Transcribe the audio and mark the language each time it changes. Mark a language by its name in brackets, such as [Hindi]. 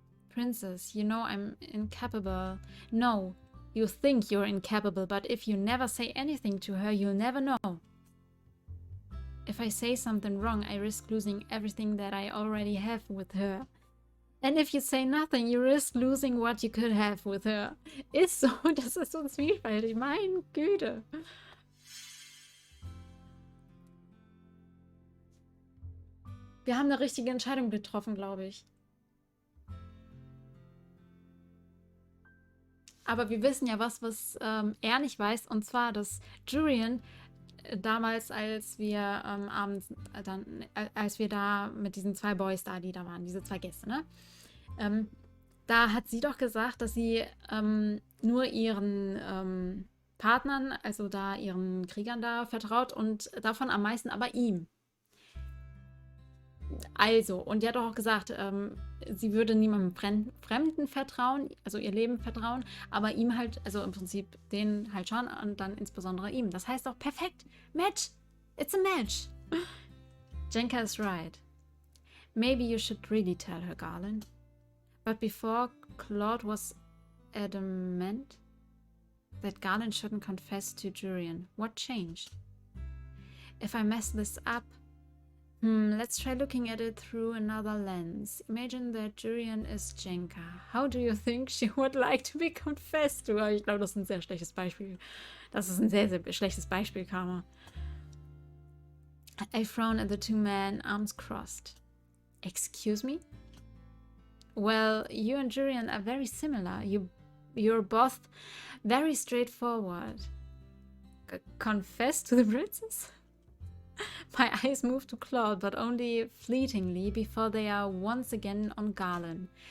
[English] Princess, you know I'm incapable. No, you think you're incapable, but if you never say anything to her, you'll never know. If I say something wrong, I risk losing everything that I already have with her. And if you say nothing, you risk losing what you could have with her. [German] Ist so, das ist so zwiespältig. Mein Güte. Wir haben eine richtige Entscheidung getroffen, glaube ich. Aber wir wissen ja was er nicht weiß. Und zwar, dass Jurian damals, als wir abends als wir da mit diesen zwei Boys da, die da waren, diese zwei Gäste, ne? Da hat sie doch gesagt, dass sie nur ihren Partnern, also da ihren Kriegern da vertraut und davon am meisten aber ihm. Also, und die hat doch auch gesagt, sie würde niemandem Fremden vertrauen, also ihr Leben vertrauen, aber ihm halt, also im Prinzip denen halt schon und dann insbesondere ihm. Das heißt doch, perfekt, Match, [English] it's a match. Jenka is right. Maybe you should really tell her, Garland. But before, Claude was adamant that Garland shouldn't confess to Jurian. What changed? If I mess this up, let's try looking at it through another lens. Imagine that Jurian is Jenka. How do you think she would like to be confessed to? [German] Ich glaube, das ist ein sehr schlechtes Beispiel. Das ist ein sehr, sehr schlechtes Beispiel, Karma. [English] I frown at the two men, arms crossed. Excuse me? Well, you and Jurian are very similar. You're both very straightforward. Confess to the princess? My eyes move to Claude, but only fleetingly before they are once again on Garland.